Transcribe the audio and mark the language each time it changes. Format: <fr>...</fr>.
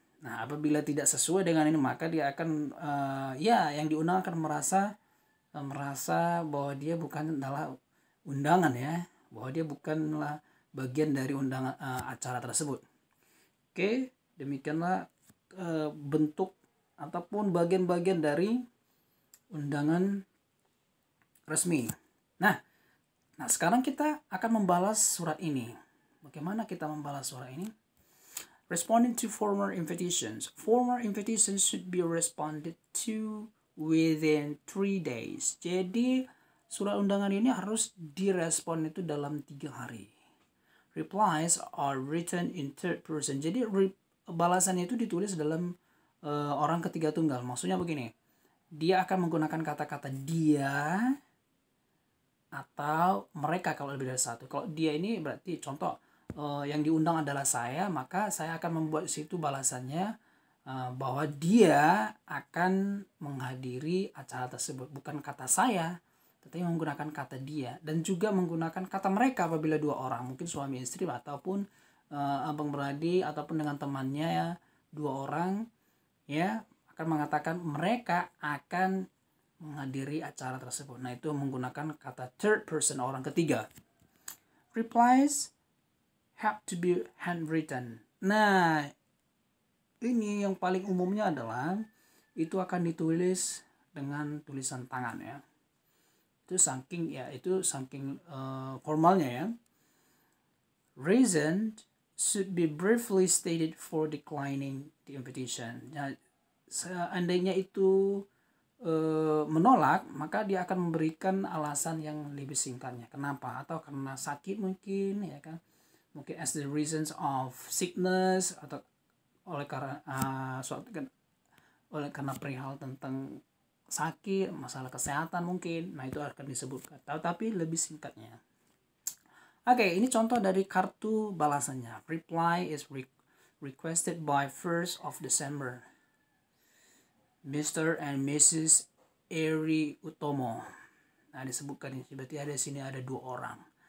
<id>Nah, apabila tidak sesuai dengan ini, maka dia akan yang diundang akan merasa bahwa dia bukan adalah undangan, bahwa dia bukanlah bagian dari undangan acara tersebut. Oke, demikianlah bentuk ataupun bagian-bagian dari undangan resmi. Nah, sekarang kita akan membalas surat ini. Bagaimana kita membalas surat ini?</id> <en>Responding to formal invitations. Formal invitations should be responded to within 3 days.</en> <id>Jadi surat undangan ini harus direspon itu dalam 3 hari.</id> <en>Replies are written in third person.</en> <id>Jadi balasannya itu ditulis dalam orang ketiga tunggal. Maksudnya begini, dia akan menggunakan kata-kata dia atau mereka kalau lebih dari satu. Kalau dia ini berarti contoh yang diundang adalah saya, maka saya akan membuat situ balasannya bahwa dia akan menghadiri acara tersebut, bukan kata saya, tetapi menggunakan kata dia, dan juga menggunakan kata mereka apabila 2 orang, mungkin suami istri ataupun abang beradik ataupun dengan temannya 2 orang akan mengatakan mereka akan menghadiri acara tersebut. Nah, itu menggunakan kata third person, orang ketiga.</id> <en>Replies have to be handwritten.</en> <id>Nah, ini yang paling umumnya adalah itu akan ditulis dengan tulisan tangan Itu saking formalnya</id> <en>Reason should be briefly stated for declining the invitation.</en> <id>Nah, seandainya itu menolak, maka dia akan memberikan alasan yang lebih singkatnya. Kenapa? Atau karena sakit mungkin, mungkin</id> <en>as the reasons of sickness,</en> <id>atau oleh karena perihal tentang sakit, masalah kesehatan mungkin. Nah, itu akan disebutkan, tapi lebih singkatnya. Oke, ini contoh dari kartu balasannya.</id> <en>Reply is requested by 1st of December. Mr. and Mrs. Eri Utomo.</en> <id>Nah, disebutkan ini, berarti ada sini ada 2 orang.</id>